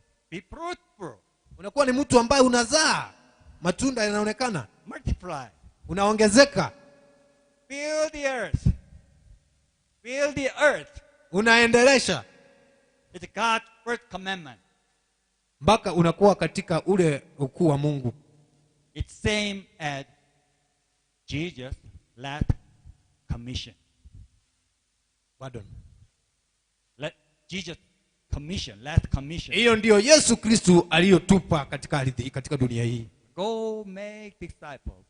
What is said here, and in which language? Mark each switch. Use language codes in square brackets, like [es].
[en] Be fruitful. [sw] Unakuwa ni mtu ambaye unazaa. Matunda yanaonekana. [en] Multiply. [sw] Unaongezeka. [en] Fill the earth. Fill the earth. [sw] Unaendelesha. [en] It's God's first commandment. [sw] Mpaka unakuwa katika ule ukuu wa Mungu. [en] It's same as Jesus' last commission. Pardon. Jesus' commission, last commission. [sw] Hiyo ndio Yesu Kristo aliyotupa katika ardhi, katika dunia hii. [en] Go make disciples.